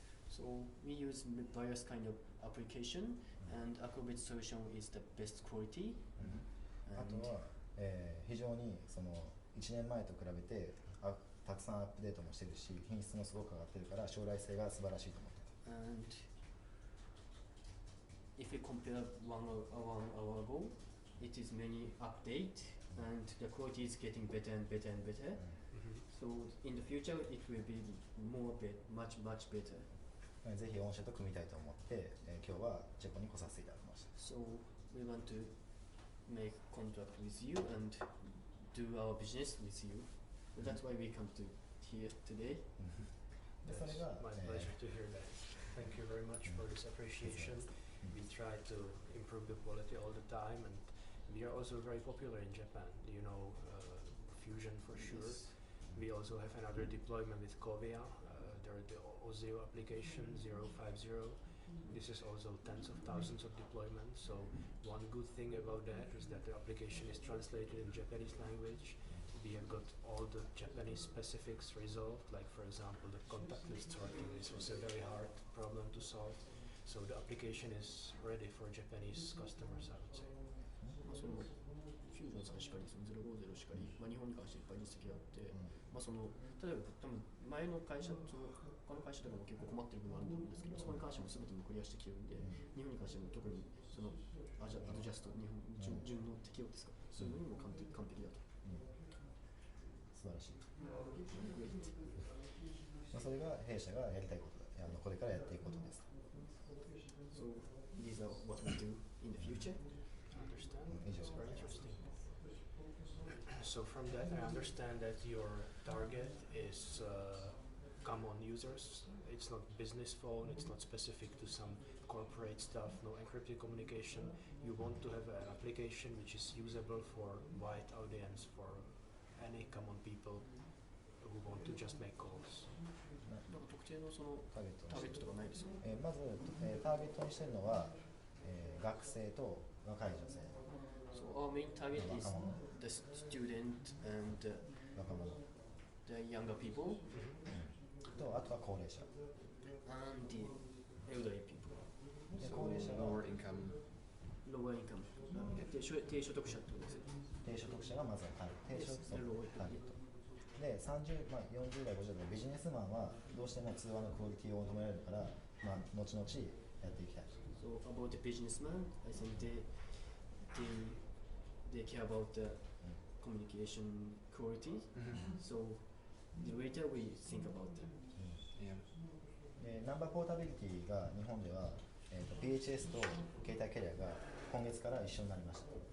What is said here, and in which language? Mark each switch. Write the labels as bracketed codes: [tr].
[en] So we use various kind of application, and Acrobit solution is the best quality. あ And [ja] とは、非常にその1年前と比べてたくさんアップデートもしてるし、品質もすごく上がってるから将来性が素晴らしいと思ってた。 [en] And if we compare 1 hour ago, it is many update, and the quality is getting better and better and better. So in the future, it will be much better. [ja] ぜひ御社と組みたいと思って、今日はチェコに来させていただきました。 [en] So we want to make contract with you and do our business with you. So that's why we come to here today. [ja] でそれ [en] That's [ja] が、 [en] my pleasure to hear that. Thank you very much for this appreciation. We try to improve the quality all the time, and we are also very popular in Japan. You know, Fusion for sure. Yes. We also have another deployment with Covea. There the Ozeo application 050. This is also tens of thousands of deployments. So one good thing about that is that the application is translated in Japanese language. We have got all the Japanese specifics resolved. Like for example, the contact list sorting. This was a very hard problem to solve. So the application is ready for Japanese customers, I would say. [ja] そのフュージョンさんしかり、その050しかり、日本に関していっぱい実績があって、その例えば多分前の会社と他の会社とかも結構困ってる部分あると思うんですけど、そこに関しても全てもクリアしてきてるんで、日本に関しても特にそのアドジャスト、日本順の適用ですか、そういうのにも完璧だと。素晴らしい。それが弊社がやりたいことだ。これからやっていくことです。 [en] So these are what we do in the future. Understand? It's It's very interesting. So from that, I understand that your target is common users. It's not business phone. It's not specific to some corporate stuff. No encrypted communication. You want to have an application which is usable for wide audience, for any common people who want to just make calls. [ja] なんか特定のそのターゲターゲットとかないですよ。まず、ターゲットにしているのは、学生と若い女性、 [en] So our main target is the student and [ja] 若者、 [en] the younger people. [ja] とあとは高齢者 [en] and the elderly people. で So [ja] 高齢者が [en] lower income. Lower income. [ja] 低所得者ってことですよ。低所得者がまずターゲット、低所得ターゲットで30、40代、50代ビジネスマンはどうしても通話のクオリティを求められるから、後々やっていきたい。 [en] So about the businessman, I think they care about the communication quality. So the later we think about them. Yeah. [ja] でナンバーポータビリティが日本では、PHS と携帯キャリアが今月から一緒になりました。